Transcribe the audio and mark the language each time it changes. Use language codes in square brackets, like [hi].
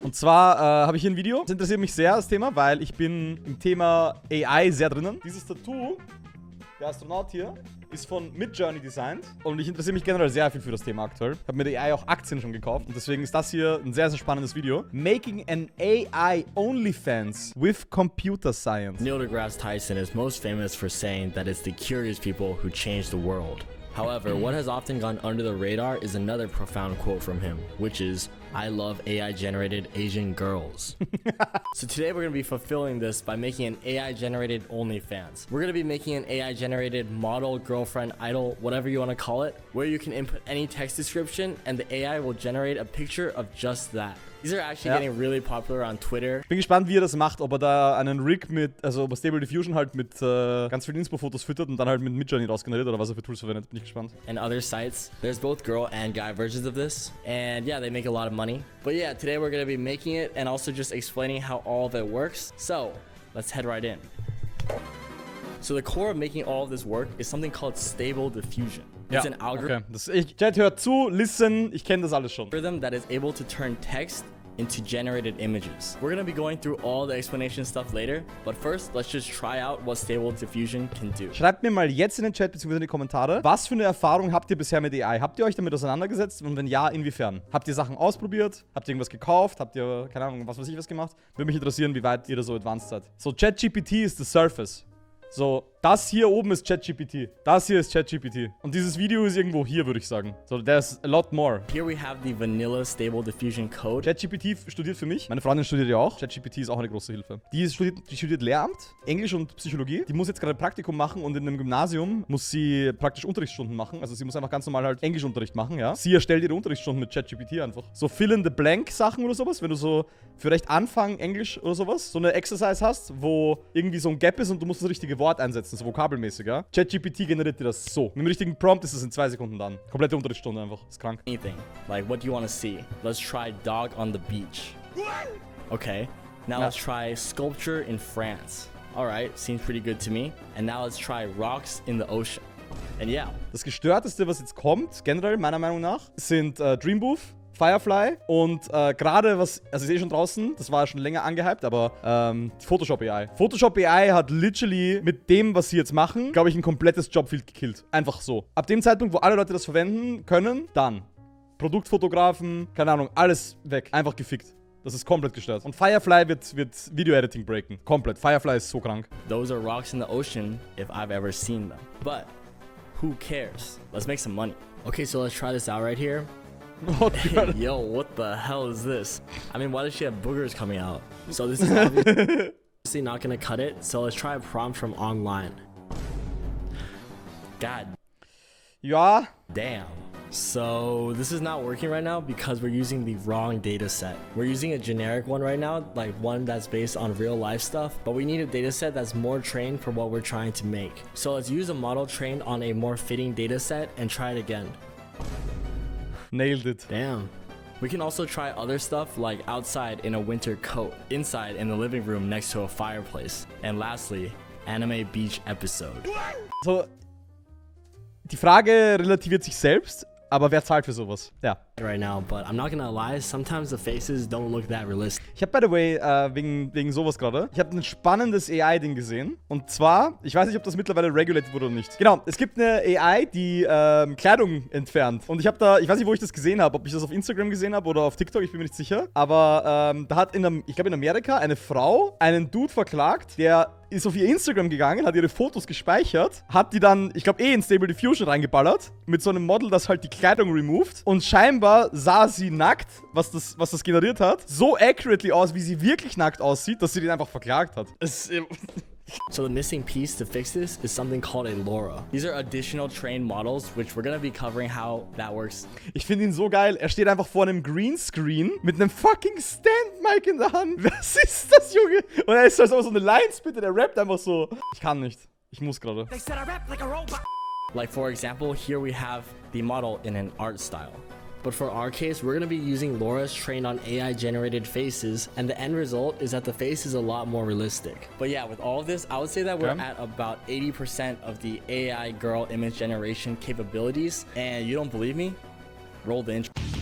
[de] Und zwar habe ich hier ein Video. Das interessiert mich sehr, das Thema, weil ich bin im Thema AI sehr drinnen. Dieses Tattoo, der Astronaut hier, ist von Midjourney designt. Und ich interessiere mich generell sehr viel für das Thema aktuell. Ich habe mir der AI auch Aktien schon gekauft. Und deswegen ist das hier ein sehr, sehr spannendes Video. [en] Making an AI OnlyFans with Computer Science. Neil deGrasse Tyson is most famous for saying that it's the curious people who change the world. However, what has often gone under the radar is another profound quote from him, which is, "I love AI-generated Asian girls." So today we're going to be fulfilling this by making an AI-generated OnlyFans. We're going to be making an AI-generated model, girlfriend, idol, whatever you want to call it, where you can input any text description and the AI will generate a picture of just that. These are actually getting really popular on Twitter. [de] Bin gespannt, wie er das macht, ob er da einen Rig mit, also ob er Stable Diffusion halt mit ganz vielen Inspo-Fotos füttert und dann halt mit Midjourney rausgeneriert oder was er für Tools verwendet. Bin ich gespannt. [en] And other sites. There's both girl and guy versions of this. And yeah, they make a lot of money. But yeah, today we're going to be making it and also just explaining how all of it works. So, let's head right in. So the core of making all of this work is something called Stable Diffusion. It's an algorithm [de] Chat, hört zu, listen, ich kenne das alles schon. [en] that is able to turn text into generated images. We're gonna be going through all the explanation stuff later, but first, let's just try out what Stable Diffusion can do. [de] Schreibt mir mal jetzt in den Chat bzw. in die Kommentare, was für eine Erfahrung habt ihr bisher mit AI? Habt ihr euch damit auseinandergesetzt und wenn ja, inwiefern? Habt ihr Sachen ausprobiert? Habt ihr irgendwas gekauft? Habt ihr, keine Ahnung, was weiß ich was gemacht? Würde mich interessieren, wie weit ihr da so advanced seid. So, ChatGPT ist [en] the surface. [de] So, das hier oben ist ChatGPT. Das hier ist ChatGPT. Und dieses Video ist irgendwo hier, würde ich sagen. [en] So, there's a lot more. Here we have the vanilla Stable Diffusion code. [de] ChatGPT studiert für mich. Meine Freundin studiert ja auch. ChatGPT ist auch eine große Hilfe. Die studiert Lehramt, Englisch und Psychologie. Die muss jetzt gerade ein Praktikum machen und in einem Gymnasium muss sie praktisch Unterrichtsstunden machen. Also sie muss einfach ganz normal halt Englischunterricht machen, ja. Sie erstellt ihre Unterrichtsstunden mit ChatGPT einfach. So Fill-in-the-blank-Sachen oder sowas, wenn du so für recht Anfang Englisch oder sowas so eine Exercise hast, wo irgendwie so ein Gap ist und du musst das richtige Wort einsetzen, so vokabelmäßig, ja. ChatGPT generiert dir das so. Mit dem richtigen Prompt ist es in 2 Sekunden dann. Komplette Unterrichtsstunde einfach. Ist krank. [en] Anything. Like, what do you want to see? Let's try dog on the beach. Okay. Now let's try sculpture in France. Alright, seems pretty good to me. And now let's try rocks in the ocean. And yeah. [de] Das Gestörteste, was jetzt kommt, generell meiner Meinung nach, sind Dreambooth, Firefly und gerade was, also ich sehe schon draußen, das war schon länger angehypt, aber die Photoshop AI. Photoshop AI hat literally mit dem, was sie jetzt machen, glaube ich, ein komplettes Jobfield gekillt. Einfach so. Ab dem Zeitpunkt, wo alle Leute das verwenden können, dann. Produktfotografen, keine Ahnung, alles weg. Einfach gefickt. Das ist komplett gestört. Und Firefly wird Video-Editing breaken. Komplett. Firefly ist so krank. [en] Those are rocks in the ocean if I've ever seen them. But who cares? Let's make some money. Okay, so let's try this out right here. Yo, what the hell is this? I mean, why does she have boogers coming out? So this is obviously not gonna cut it. So let's try a prompt from online. God. [de] Ja. [en] Damn. So this is not working right now because we're using the wrong data set. We're using a generic one right now, like one that's based on real life stuff, but we need a data set that's more trained for what we're trying to make. So let's use a model trained on a more fitting data set and try it again. Nailed it. Damn. We can also try other stuff like outside in a winter coat, inside in the living room next to a fireplace, and lastly, anime beach episode. [de] So, die Frage relativiert sich selbst, aber wer zahlt für sowas? Ja. [en] Right now, but I'm not gonna lie, sometimes the faces don't look that realistic. [de] Ich habe, by the way, wegen sowas gerade, ich habe ein spannendes AI-Ding gesehen. Und zwar, ich weiß nicht, ob das mittlerweile regulated wurde oder nicht. Genau, es gibt eine AI, die Kleidung entfernt. Und ich habe da, ich weiß nicht, wo ich das gesehen habe, ob ich das auf Instagram gesehen habe oder auf TikTok, ich bin mir nicht sicher. Aber da hat ich glaube in Amerika eine Frau einen Dude verklagt, der ist auf ihr Instagram gegangen, hat ihre Fotos gespeichert, hat die dann, ich glaube in Stable Diffusion reingeballert, mit so einem Model, das halt die Kleidung removed. Und scheinbar sah sie nackt, was das generiert hat, so accurately aus, wie sie wirklich nackt aussieht, dass sie den einfach verklagt hat. [en] So the missing piece to fix this is something called a LoRa. These are additional trained models, which we're gonna be covering how that works. [de] Ich finde ihn so geil. Er steht einfach vor einem Greenscreen mit einem fucking Stand-Mic in der Hand. Was ist das, Junge? Und er ist also so eine Lines-Bitte, der rappt einfach so. Ich kann nicht. Ich muss gerade. [en] Like for example, here we have the model in an art style. But for our case, we're going to be using LoRa's trained on AI-generated faces, and the end result is that the face is a lot more realistic. But yeah, with all of this, I would say that we're at about 80% of the AI girl image generation capabilities, and you don't believe me? Roll the intro.